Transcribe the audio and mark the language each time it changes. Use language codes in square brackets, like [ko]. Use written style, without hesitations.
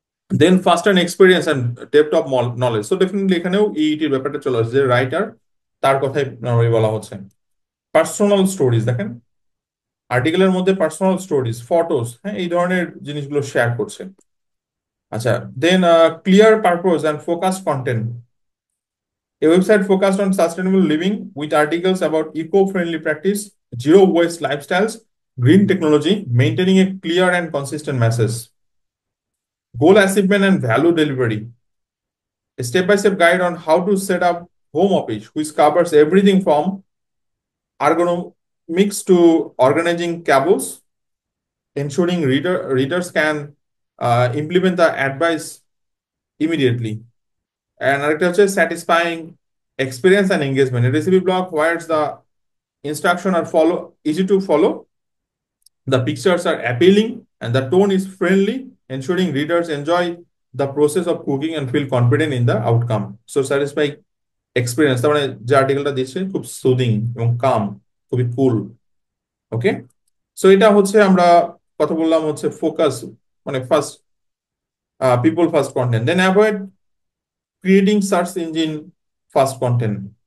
[bn] Then first and experience and depth of knowledge. So definitely এখানেও ইইটির ব্যাপারটা চলে আসছে, যে রাইটার তার কথাই নরমালি বলা হচ্ছে। পার্সোনাল স্টোরিজ দেখেন, আর্টিকেলের মধ্যে পার্সোনাল স্টোরিজ, ফটোস, হ্যাঁ, এই ধরনের জিনিসগুলো শেয়ার করছে। আচ্ছা, দেন clear purpose and focus content. [en] A website focused on sustainable living with articles about eco-friendly practice, zero waste lifestyles, green technology, maintaining a clear and consistent message. Goal achievement and value delivery. A step-by-step guide on how to set up home office, which covers everything from ergonomics to organizing cables, ensuring readers can implement the advice immediately. And [bn] আরেকটা হচ্ছে [en] satisfying experience and engagement. A recipe blog where the instruction are easy to follow, the pictures are appealing, and the tone is friendly, ensuring readers enjoy the process of cooking and feel confident in the outcome. So satisfying experience, [bn] তার মানে যে আর্টিকেলটা দিচ্ছে খুব soothing এবং কাম, খুবই কুল। ওকে, so এটা হচ্ছে আমরা কথা বললাম হচ্ছে ফোকাস, মানে ফার্স্ট পিপল ফার্স্ট কন্টেন্ট, দেন avoid creating search engine first content.